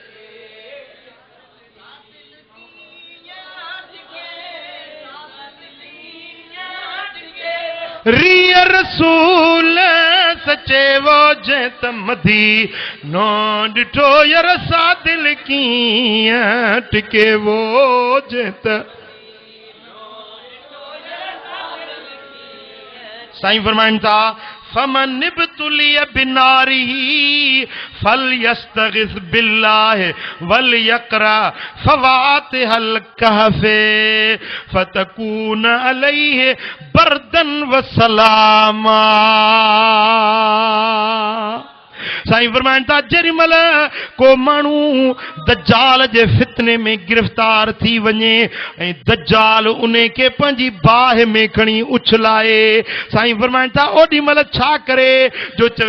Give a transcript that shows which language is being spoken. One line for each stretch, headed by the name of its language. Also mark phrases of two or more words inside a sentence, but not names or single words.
Sindhi: रिय रसूल सचे वो जंहिं त मदीनो ॾिठो यार सादिल कीअं टिके वो जंहिं त। साईं फरमाइनि था
Arabic: فمن ابتلي بناره فليستغث بالله وليقرأ فواتح الكهف فتكون عليه بردا وسلاما.
Sindhi: साईं फरमाइनि था जेॾी महिल को माण्हू दज्जाल जे फितने में गिरफ़्तार थी वञे ऐं दज्जाल उन खे पंहिंजी बाहि में खणी उछलाए, साईं फरमाइनि था ओॾी महिल छा करे जो चवे